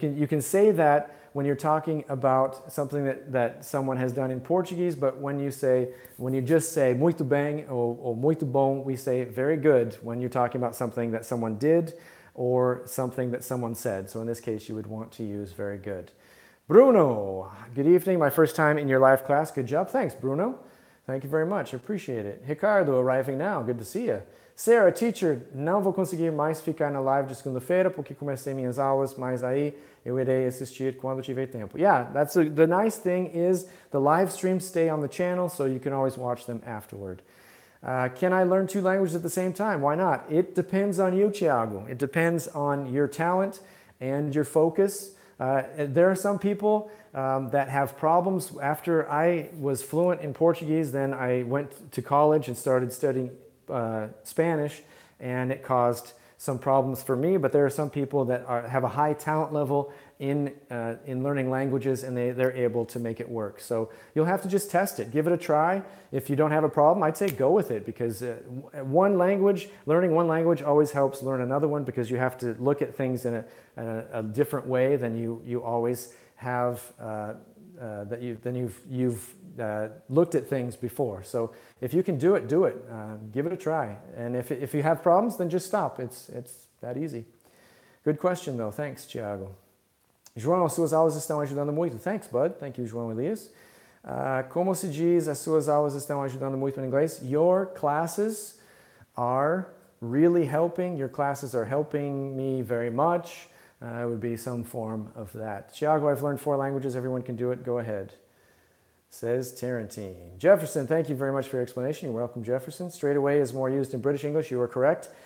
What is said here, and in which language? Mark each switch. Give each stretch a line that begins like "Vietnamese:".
English: You can say that when you're talking about something that someone has done in Portuguese, but when you just say
Portuguese: muito bem
English: or
Portuguese: muito bom,
English: we say very good when you're talking about something that someone did or something that someone said. So in this case, you would want to use very good. Bruno, good evening. My first time in your live class. Good job. Thanks, Bruno. Thank you very much. I appreciate it. Ricardo, arriving now. Good to see you.
Portuguese: Sarah, teacher, não vou conseguir mais ficar na live de segunda-feira porque comecei minhas aulas, mas aí eu irei assistir quando tiver tempo.
English: Yeah, the nice thing is the live streams stay on the channel, so you can always watch them afterward. Can I learn 2 languages at the same time? Why not? It depends on you, Thiago. It depends on your talent and your focus. There are some people that have problems. After I was fluent in Portuguese, then I went to college and started studying Spanish, and it caused some problems for me. But there are some people that have a high talent level in learning languages, and they're able to make it work. So you'll have to just test it. Give it a try. If you don't have a problem, I'd say go with it, because learning one language always helps learn another one, because you have to look at things in a different way than you always have, you've looked at things before. So if you can do it, do it. Give it a try. And if you have problems, then just stop. It's that easy. Good question, though. Thanks, Thiago.
Portuguese: João, suas aulas estão ajudando muito.
English: Thanks, bud. Thank you,
Portuguese: João Elias. Como se diz, as suas aulas estão ajudando muito em inglês?
English: Your classes are really helping. Your classes are helping me very much. It would be some form of that. Thiago, I've learned 4 languages. Everyone can do it. Go ahead. Says Tarantine. Jefferson, thank you very much for your explanation. You're welcome, Jefferson. Straight away is more used in British English. You are correct.